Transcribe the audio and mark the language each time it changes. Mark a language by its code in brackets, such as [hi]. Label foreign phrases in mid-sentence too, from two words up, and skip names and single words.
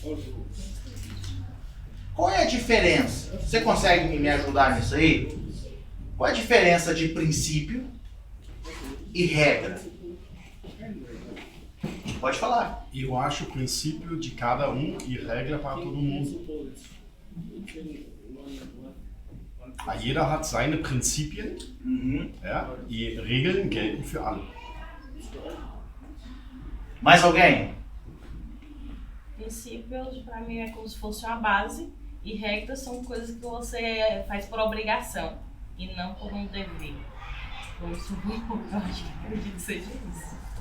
[pt] Qual é a diferença? Você consegue me ajudar nisso aí? Qual é a diferença de princípio e regra? Pode falar. Eu acho o princípio de cada um e regra para todo mundo. [de] Jeder hat seine Prinzipien, ja, e Regeln gelten für alle. [pt] Mais alguém? Princípios, para mim, é como se fosse uma base, e regras são coisas que você faz por obrigação e não por um dever. Como se eu acho que acredito que seja isso.